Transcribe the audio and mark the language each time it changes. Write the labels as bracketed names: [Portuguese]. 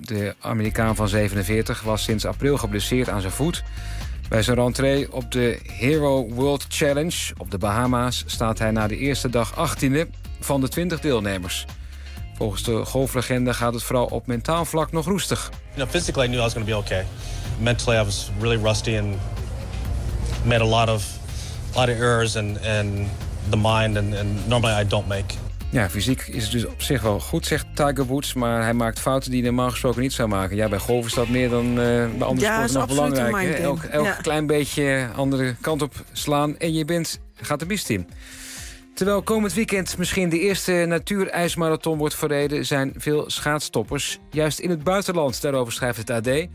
[Dutch] De Amerikaan van 47 was sinds april geblesseerd aan zijn voet. Bij zijn rentree op de Hero World Challenge op de Bahama's staat hij na de eerste dag 18e. Van de 20 deelnemers. Volgens de golflegende gaat het vooral op mentaal vlak nog roestig. [English] You know, physically I knew I was going to be okay. Mentally I was really rusty and made a lot of errors and the mind and normally I don't make. [Dutch] Ja, fysiek is het dus op zich wel goed, zegt Tiger Woods, maar hij maakt fouten die hij normaal gesproken niet zou maken. Ja, bij golf is dat meer dan bij andere sporten nog belangrijk. Elk klein beetje andere kant op slaan en je bent gaat de mist in. Terwijl komend weekend misschien de eerste natuurijsmarathon wordt verreden, zijn veel schaatstoppers juist in het buitenland. Daarover schrijft het AD.